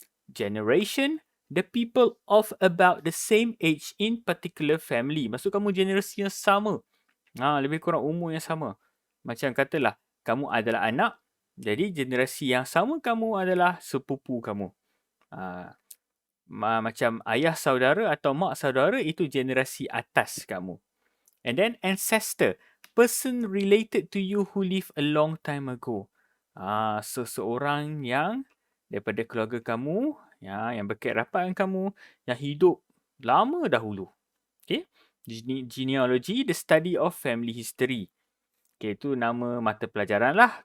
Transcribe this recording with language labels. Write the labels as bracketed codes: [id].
[en] Generation, the people of about the same age in particular family. [ms] Maksud kamu generasi yang sama. Lebih kurang umur yang sama. Macam katalah, kamu adalah anak, jadi generasi yang sama kamu adalah sepupu kamu. Macam ayah saudara atau mak saudara itu generasi atas kamu. [en] And then ancestor, person related to you who lived a long time ago. [ms] Seseorang yang daripada keluarga kamu, yang berkait rapat dengan kamu, yang hidup lama dahulu. Okay. [en] Genealogy, the study of family history. Okay, [ms] itu nama mata pelajaran lah.